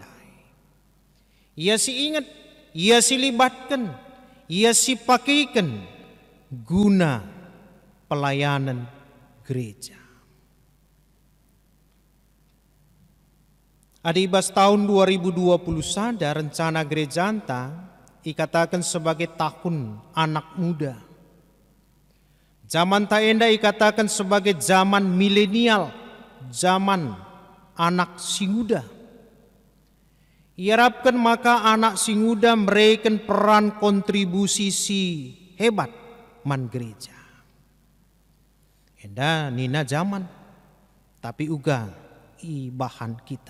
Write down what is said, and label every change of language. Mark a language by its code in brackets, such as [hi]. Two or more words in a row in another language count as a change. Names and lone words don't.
[btx] Ia si ingat, ia si libatkan, ia si pakaikan guna pelayanan gereja. Adibas tahun 2020 sada rencana gereja anta ikatakan [id] sebagai tahun anak muda. [btx] Zaman taenda ikatakan [id] sebagai zaman milenial, [btx] zaman anak singuda. Iharapkan maka anak singuda mereken peran kontribusi si hebat man gereja. Enda nina zaman, tapi uga i bahan kita.